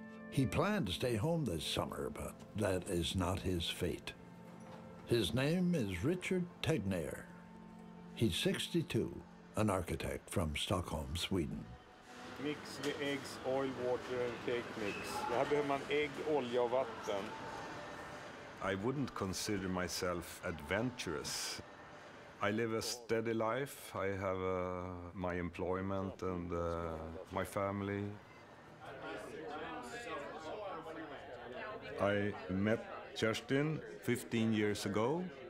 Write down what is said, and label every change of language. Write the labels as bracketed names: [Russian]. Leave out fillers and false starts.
[English] He planned to stay home this summer, but that is not his fate. His name is Richard Tegnér. He's 62, an architect from Stockholm, Sweden. Mix the eggs, oil, water and cake mix. [Swedish] Det här behöver man ägg, olja och vatten. [English] I wouldn't consider myself adventurous. I live a steady life. I have my employment and my family. I met Kerstin 15 years ago.